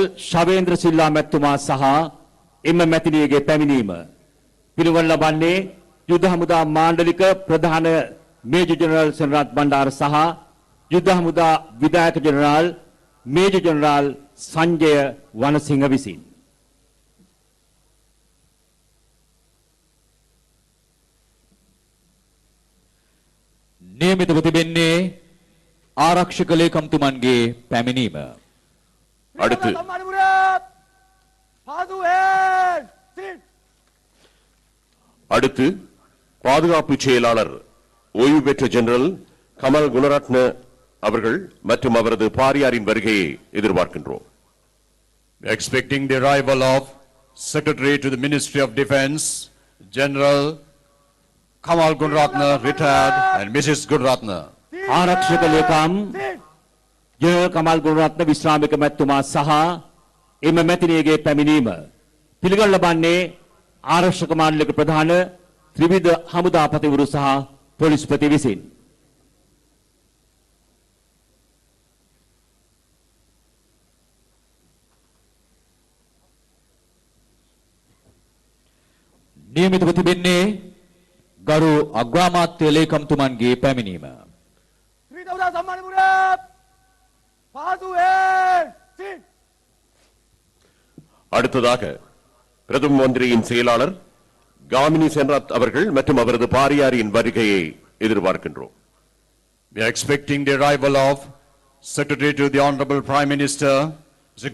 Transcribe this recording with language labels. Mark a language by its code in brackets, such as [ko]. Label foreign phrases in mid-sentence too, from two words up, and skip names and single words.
[si] ශවේන්ද්‍ර සිල්වා මැතිතුමා සහ එම මැතිනියගේ පැමිණීම පිළිවෙල ලබන්නේ යුද්ධ හමුදා මාණ්ඩලික ප්‍රධාන මේජර් ජෙනරල් සෙනරත් බණ්ඩාර සහ යුද්ධ හමුදා විධායක ජෙනරාල් මේජර් ජෙනරාල් සංජය වනසිංහ විසින්. නියමිතව තිබෙන්නේ ආරක්ෂක ලේකම්තුමන්ගේ පැමිණීම. [ta] அடுத்து அடுத்து பாதுகாப்பு செயலாளர் ஓய்வு பெற்ற ஜெனரல் கமல் குணரத்ன அவர்கள் மற்றும் அவரது பாரியாரின் வருகையை எதிர்பார்க்கின்றோம். [en] Expecting the arrival of Secretary to the Ministry of Defence, General Kamal Gunratna, retired, and Mrs. Gunratna. [si] ආරක්ෂක ලේකම් ජෙනරල් කමල් ගුණරත්න විශ්‍රාමික මැතිතුමා සහ එම මැතිනියගේ පැමිණීම පිළිගනු ලබන්නේ ආරක්ෂක මාණ්ඩලික ප්‍රධාන ත්‍රිවිධ හමුදාපතිවරු සහ පොලිස්පති විසින්. නියමිතව තිබෙන්නේ ගරු අග්‍රාමාත්‍ය ලේකම්තුමන්ගේ පැමිණීම. [ta] அடுத்ததாக பிரதம மந்திரியின் செயலாளர் காமினி சென்ராத் அவர்கள் மற்றும் அவரது பாரியாரின் வருகையை எதிர்பார்க்கின்றோம். [en] We are expecting the arrival of Secretary to the Honorable Prime Minister, Mr.